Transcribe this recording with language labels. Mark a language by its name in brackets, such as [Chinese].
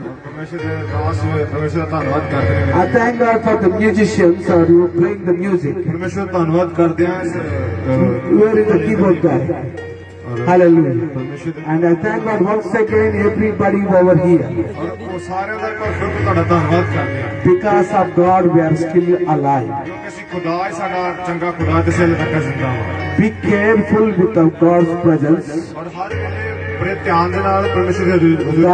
[Punjabi] ਪਰਮੇਸ਼ਰ ਦੇ ਦਾਸ ਪਰਮੇਸ਼ਰ ਦਾ ਧੰਨਵਾਦ ਕਰਦੇ ਨੇ। [English] I thank God for the musicians who are playing the music. [Punjabi] ਪਰਮੇਸ਼ਰ ਦਾ ਧੰਨਵਾਦ ਕਰਦੇ ਹਾਂ। [English] Where is the keyboard guy? Hallelujah. [Punjabi] ਪਰਮੇਸ਼ਰ ਦੇ [English] And I thank God once again, everybody over here. [Punjabi] ਔਰ ਉਹ ਸਾਰਿਆਂ ਦਾ ਇੱਕ ਫਿਰ ਤੁਹਾਡਾ ਧੰਨਵਾਦ ਕਰਦੇ ਹਾਂ। [English] Because of God, we are still alive. [Punjabi] ਕਿਉਂਕਿ ਅਸੀਂ ਖੁਦਾ ਹੈ, ਸਾਡਾ ਚੰਗਾ ਖੁਦਾ ਤੇ ਸੇ ਤੱਕ ਜ਼ਿੰਦਾ ਹਾਂ। [English] Be careful with God's presence. [Punjabi] ਔਰ ਹਰ ਵੇਲੇ ਬੜੇ ਧਿਆਨ ਦੇ ਨਾਲ ਪਰਮੇਸ਼ਰ ਦੇ ਹਜ਼ੂਰ